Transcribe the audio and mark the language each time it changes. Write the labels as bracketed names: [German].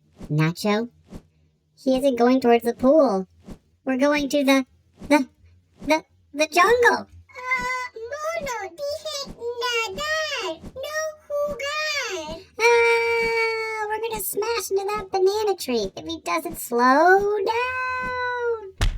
[English] Nacho, he isn't going towards the pool. We're going to the jungle. [Spanish] Mono, dije nadar, no jugar. [English] We're gonna smash into that banana tree if he doesn't slow down.